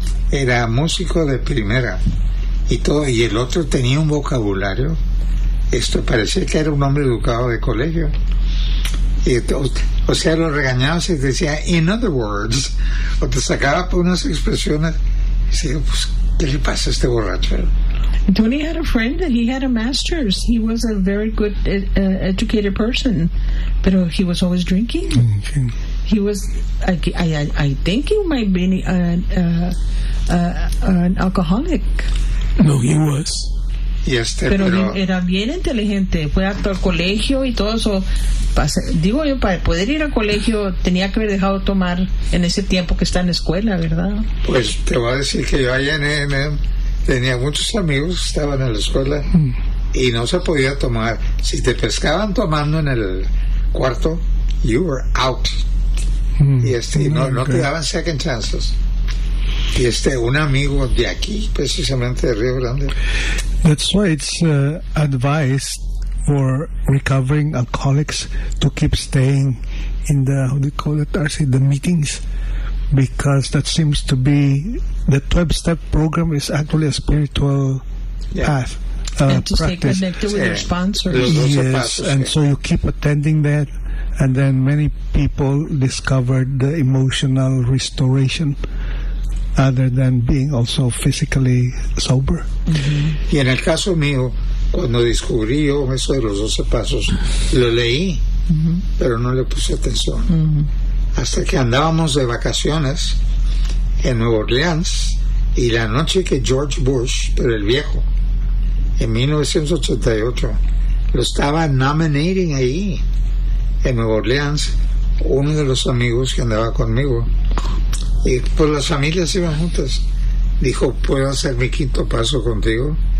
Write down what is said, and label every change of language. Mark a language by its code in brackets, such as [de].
[es] Era músico de primera. Y todo, y el otro tenía un vocabulario. Esto parecía que era un hombre educado de colegio. Y o sea, lo regañaba y decía, [en] in other words, [es] o te sacaba por unas expresiones. [en] Tony had a friend that he had a master's. He was a very good educated person, but he was always drinking. He was, I think he might be an alcoholic. No, he was. [es] Pero era bien inteligente, fue hasta el colegio y todo eso. Digo yo, para poder ir al colegio tenía que haber dejado tomar en ese tiempo que está en la escuela, ¿verdad? Pues te voy a decir que yo allá en NM tenía muchos amigos que estaban en la escuela y no se podía tomar. Si te pescaban tomando en el cuarto, [en] you were out. [es] No te daban [en] second chances. [es] Y un amigo de aquí, precisamente de Río Grande. [en] That's why it's advice for recovering alcoholics to keep staying in the, how do you call it, RC, the meetings, because that seems to be, the 12-step program is actually a spiritual path. And to practice. Stay connected with your sponsors. So you keep attending that, and then many people discovered the emotional restoration other than being also physically sober. [es] Y en el caso mío, cuando descubrí yo eso de los 12 pasos, lo leí, pero no le puse atención. Hasta que andábamos de vacaciones en Nueva Orleans, y la noche que George Bush, pero el viejo, en 1988, lo estaba nominating ahí, en Nueva Orleans, uno de los amigos que andaba conmigo, y pues las familias iban juntas, dijo, ¿puedo hacer mi quinto paso contigo?